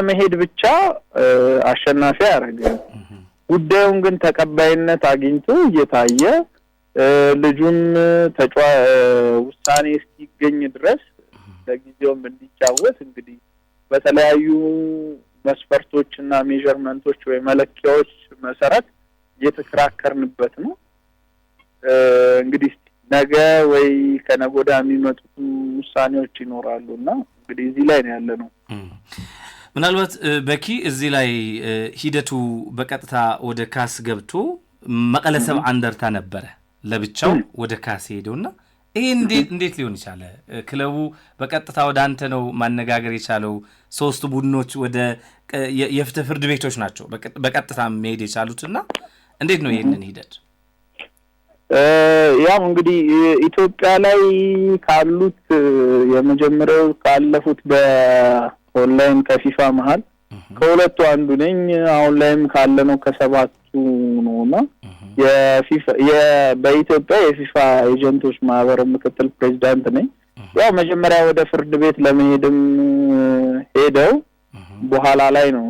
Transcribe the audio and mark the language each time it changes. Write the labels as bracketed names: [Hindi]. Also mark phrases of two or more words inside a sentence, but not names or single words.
[Amharic] መሄድ ብቻ አሸናፊ ያደርጋል። ጉዳዩን ግን ተቀባይነት አግኝቶ እየታየ ልጁም ውሳኔ እስኪገኝ ድረስ ለጊዜውም እንዲጫወት እንግዲህ በተለያዩ መስፈርቶችና ሜዠርመንቶች ወይ መለኪያዎች መሰረት እየተከራከርንበት ነው። እንግዲህ ነገ ወይ ከነገ ወዲያ የሚመጡ ውሳኔዎች ይኖራሉና እንግዲህ እዚህ ላይ ነው ያለነው። ምናልባት በኪ እዚህ ላይ ሂደቱ በቀጥታ ወደ ካስ ገብቶ መቀለ ሰብዓ እንደርታ ነበረ ለብቻው ወደ ካስ ሄደውና ይሄ እንዴት ሊሆን ይችላል? ክለቡ በቀጥታ ወደ አንተ ነው ማነጋገር የቻለው? ሶስት ቡድኖች ወደ የፍትህ ፍርድ ቤቶች ናቸው በቀጥታ መሄድ የቻሉትና እንዴት ነው ይሄንን ሂደት? ያው እንግዲህ ኢትዮጵያ ላይ ካሉት የመጀመሪያው ካለፉት በኦንላይን ከፊፋ መሃል ከሁለቱ አንዱ ነኝ። አሁን ላይም ካለነው ከሰባቱ ነውና የፊፋ በኢትዮጵያ የፊፋ ኤጀንቶች ማህበር ምክትል ፕሬዝዳንት ነኝ። ያው መጀመሪያ ወደ ፍርድ ቤት ለመሄድም ሄደው በኋላ ላይ ነው